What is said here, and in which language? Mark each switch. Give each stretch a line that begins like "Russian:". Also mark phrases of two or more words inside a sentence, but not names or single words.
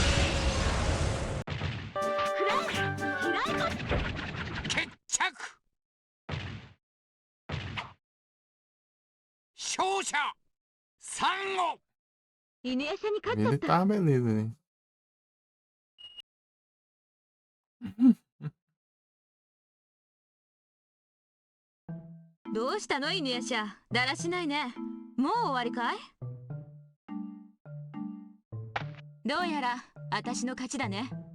Japanese: 決着。勝者サンゴ。犬夜叉に勝っちゃ
Portuguese: Ele
Japanese: った。
Portuguese: tá beleza, né?
Japanese: どうしたの犬夜叉、だらしないね。もう終わりかい？どうやら私の勝ちだね。